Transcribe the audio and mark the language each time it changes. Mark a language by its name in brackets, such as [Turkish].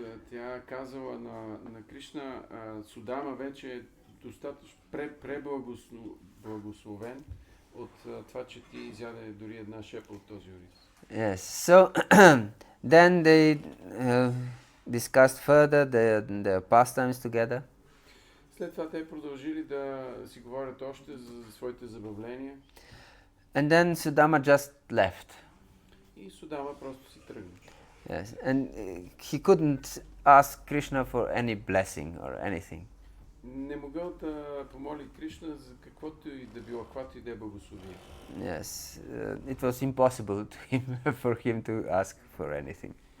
[Bulgarian] Тя казала на Кришна, Судама вече е достатъчно преблагословен от това, че ти изяде дори една шепа от този рис. [English] Yes, so then they discussed further their pastimes together. [Bulgarian] След това те продължили да си говорят още за своите забавления. [English] And then Sudama just left. [Bulgarian] И Судама просто си тръгна. [English] Yes, and he couldn't ask Krishna for any blessing or anything. [Bulgarian] Не могъл да помоли Кришна за каквото и да било, каквато и да е благословие. [English] Yes, it was impossible for him to ask for anything.